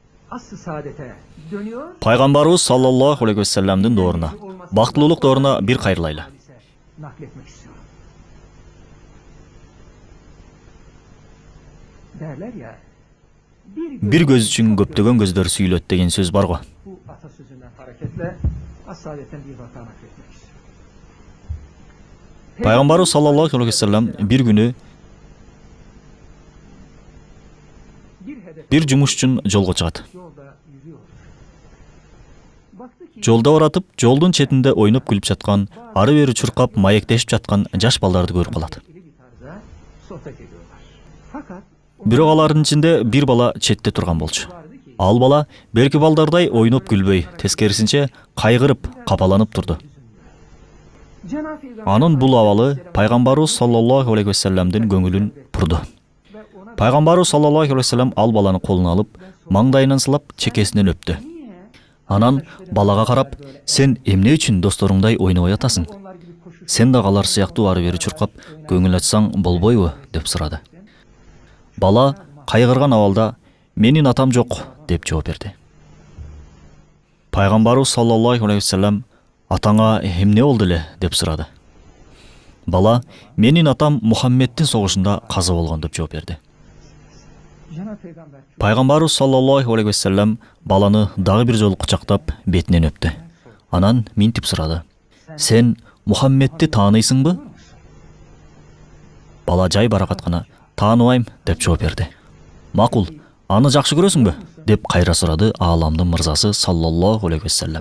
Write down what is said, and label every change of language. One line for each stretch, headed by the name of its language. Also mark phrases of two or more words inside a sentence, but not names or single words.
Turkish: asr-ı saadete dönüyor.
Kyrgyz: Пайғамбарыбыз
Arabic: صلى الله عليه وسلم
Kyrgyz: доруна, бактылуулук доруна бир кайрылайлы.
Turkish: Nakletmek istiyorum. Derler ya,
Kyrgyz: Бир көз үчүн көптөгөн көздөр сүйлөт деген сөз бар го.
Turkish: bu atasözünden hareketle as-saadetten bir vaka nakletmek istiyorum.
Kyrgyz: Пайғамбарыбыз
Arabic: صلى الله عليه وسلم
Kyrgyz: бир күнү
Turkish: Bir hedef
Kyrgyz: бир жумуш үчүн жолго чыгат.
Turkish: yolda yürüyor. Baktı ki
Kyrgyz: Жолдо баратып, жолдун четинде ойноп күлүп жаткан, ары бери чуркап маектешип жаткан жаш балдарды көрүп калат.
Turkish: ikili bir tarzda sohbet ediyorlar. Fakat
Kyrgyz: Бирок алардын ичинде бир бала четте турган болчу.
Turkish: vardı ki
Kyrgyz: Ал бала берки балдардай ойноп күлбөй, тескерисинче кайгырып, капаланып турду.
Turkish: Cenab-ı Peygamber
Kyrgyz: Анын бул абалы Пайгамбарыбыз
Arabic: صلى الله عليه وسلم
Kyrgyz: көңүлүн бурду.
Turkish: ve ona
Kyrgyz: Пайгамбарыбыз
Arabic: صلى الله عليه وسلم
Kyrgyz: ал баланы колуна алып, маңдайынан сылап, чекесинен өптү. Анан балага карап, сен эмне үчүн досторуңдай ойнобой атасың?
Turkish: onlar gibi koşup
Kyrgyz: Сен да алар сыяктуу ары бери чуркап, көңүл ачсаң болбойбу? Деп сурады. Бала кайгырган абалда, менин атам жок, деп жооп берди. Пайгамбарыбыз
Arabic: صلى الله عليه وسلم,
Kyrgyz: атаңа эмне болду эле? Деп сурады. Бала, менин атам Мухаммеддин согушунда каза болгон, деп жооп берди.
Turkish: Cenab-ı Peygamber
Kyrgyz: Пайгамбарыбыз
Arabic: صلى الله عليه وسلم
Kyrgyz: баланы дагы бир жолу кучактап, бетинен өптү. Анан минтип сурады. Сен Мухаммедди тааныйсыңбы? Бала жай баракат гана тааныбайм, деп жооп берди. Макул, аны жакшы көрөсүңбү? Деп кайра сурады ааламдын мырзасы
Arabic: صلى الله عليه وسلم.